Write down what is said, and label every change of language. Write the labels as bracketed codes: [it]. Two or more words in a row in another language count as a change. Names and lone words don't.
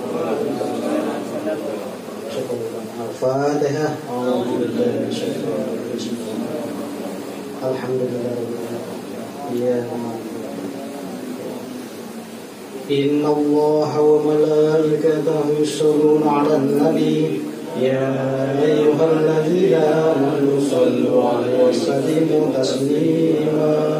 [ar] Al-Fatihah. Alhamdulillah. إن الله وملائكته يصلون على النبي. يا أيها الذين آمنوا صلوا عليه وسلموا تسليما.